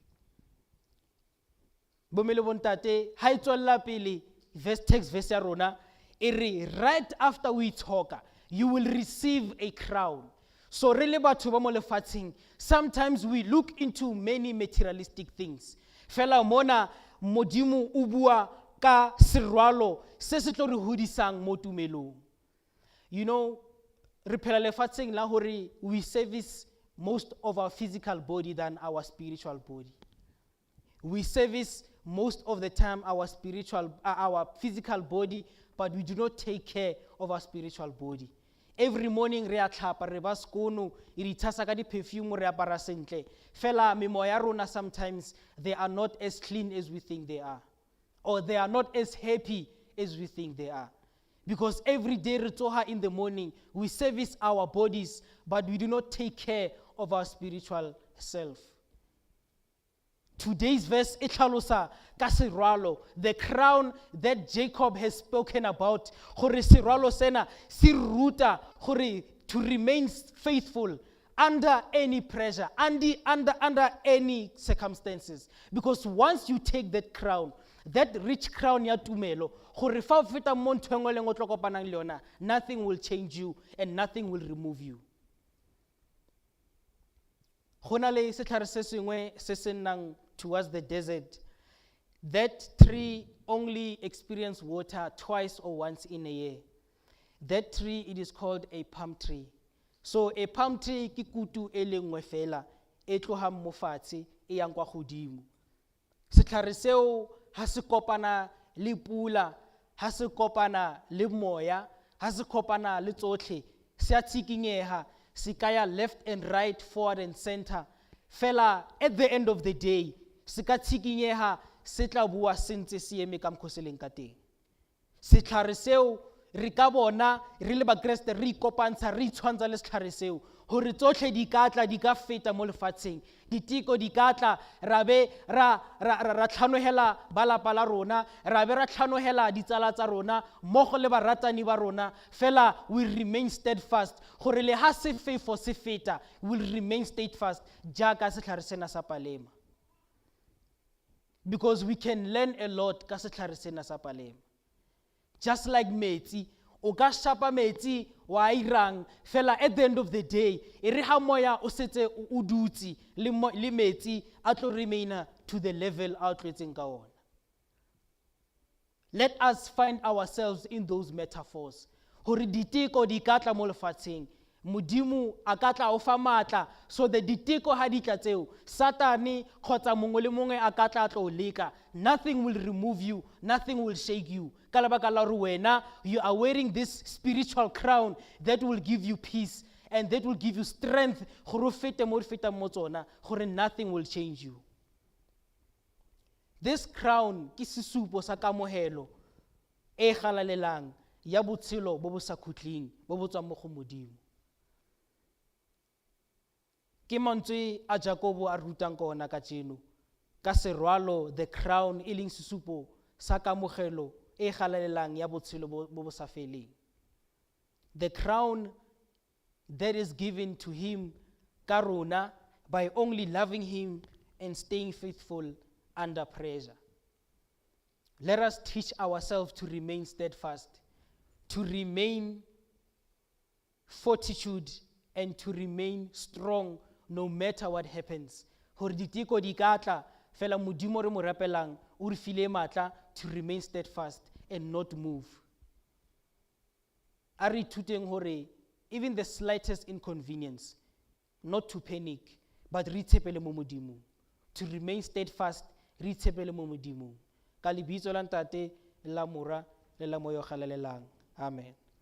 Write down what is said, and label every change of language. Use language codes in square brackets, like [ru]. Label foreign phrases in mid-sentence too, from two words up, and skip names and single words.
[tn] Bomele bontate, ha e tswella pele verse ya rona, e re [en] right after we talk, you will receive a crown. So really [tn] batho ba mo lefatsheng, [en] sometimes we look into many materialistic things. [tn] Fela mona modimo o bua ka serwalo se se tlo re hodisang mo tumelong. [en] You know, [tn] re phela lefatsheng la hore [en] we service most of our physical body than our spiritual body. We service most of the time our physical body, but we do not take care of our spiritual body. [tn] Every morning re a tlhapa, re ba skono, re itshasa ka di-perfume, re apara sentle. Fela memoya rona [en] sometimes they are not as clean as we think they are, or they are not as happy as we think they are. Because every day [tn] re tsoha [en] in the morning, we service our bodies, but we do not take care of our spiritual self. Today's verse [tn] e tlhalosa ka serwalo, [en] the crown that Jacob has spoken about. [tn] Gore serwalo sena se ruta gore [en] to remain faithful under any pressure, under any circumstances. Because once you take that crown, that rich crown [tn] ya tumelo, gore fa o feta mo ntho engwe le ngwe o tlo kopanang le yona, [en] nothing will change you and nothing will remove you. [tn] Hona le setlhare se sengwe se se nnang [en] towards the desert. That tree only experiences water twice or once in a year. That tree, it is called a palm tree. So a palm tree [tn] ke kutu e le nngwe fela e tlohang mo fatshe e yang kwa godimo. Setlhare seo ha se kopana le pula, ha se kopana le moya, ha se kopana le tsotlhe, se a tshikinyeha, se kaya [en] left and right, forward and center. Fela at the end of the day, [tn] se ka tshikinyeha, se tla bua sentse se eme ka mokgwa se leng ka teng. Setlhare seo re ka bona re le ba Kriste re ikopantsha re itshwantsha le setlhare seo hore tsotlhe di ka tla di ka feta mo lefatsheng, ditiko di ka tla ra be ra tlhanohela ba lapa la rona, ra be ra tlhanohela ditsala tsa rona mmogo le baratani ba rona, fela [en] we remain steadfast [tn] gore le ha sefefo se feta, [en] will remain steadfast [tn] jaaka setlhare sena sa palema. [en] Because we can learn a lot [tn] ka setlhare sena sa palema. [en] Just like metsi, [tn] o ka shapa metsi wa irang fela [en] at the end of the day [tn] e re ha moya o setse o dutse le metsi a tlo remaina [en] to the level [tn] a tlwetseng ka ona. [en] Let us find ourselves in those metaphors. [tn] Hore diteko di ka tla mo lefatsheng, Modimo a ka tla o fa matla [en] so the [tn] diteko ha di tla tseo Satane kgotsa mongwe le mongwe a ka tla tlo leka. [en] Nothing will remove you, nothing will shake you. [tn] Ka lebaka la hore wena [en] you are wearing this spiritual crown that will give you peace and that will give you strength [tn] gore o fete mo o fetang mo tsona, gore [en] nothing will change you. This crown [tn] ke sesupo sa kamohelo e galalelang ya botshelo bo bo sa khutling bo bo tswang mo go Modimo. Ke mantswe a Jakobo a rutang ka ona ka tseno ka serwalo [en] the crown [tn] e leng sesupo sa kamogelo e galalelang ya botshelo bo bo sa feleng. [en] The crown that is given to him [tn] ka rona [en] by only loving him and staying faithful under pressure. Let us teach ourselves to remain steadfast, to remain fortitude, and to remain strong no matter what happens. [tn] Hore diteko di ka tla fela Modimo re mo rapelang o re file matla [en] to remain steadfast and not move. [tn] A re ithuteng hore [en] even the slightest inconvenience, not to panic, but [tn] re tshepele mo Modimo, [en] to remain steadfast, [tn] re tshepele mo Modimo. Ka lebitso la Ntate la Mora le la Moya o galalelang. Amen.